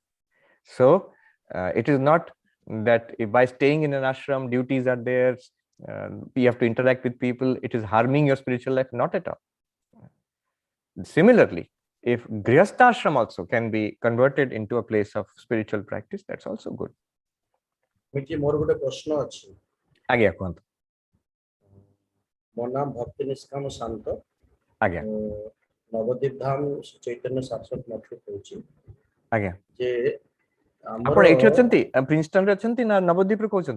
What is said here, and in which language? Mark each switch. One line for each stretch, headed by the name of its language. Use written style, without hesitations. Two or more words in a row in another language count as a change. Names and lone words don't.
English: So it is not that if by staying in an ashram, duties are there, you have to interact with people, it is harming your spiritual life. Not at all. Similarly, if Grihastha ashram also can be converted into a place of spiritual practice, that's also good.
Odia: ମୋର ଗୋଟେ ପ୍ରଶ୍ନ ଅଛି ଆଜ୍ଞା କୁହନ୍ତୁ ମୋ ନାମ ଭକ୍ତି ନିଷ୍କାମ ଶାନ୍ତ ଆଜ୍ଞା ନବଦୀପ ଧାମ ଚୈତନ୍ୟ ଶାଶ୍ୱତ ମଠରୁ କହୁଛି ଆଜ୍ଞା ଯେ ଆପଣ ଏଠି ଅଛନ୍ତି ପ୍ରିନ୍ସଟନରେ ଅଛନ୍ତି ନା ନବଦୀପରୁ କହୁଛନ୍ତି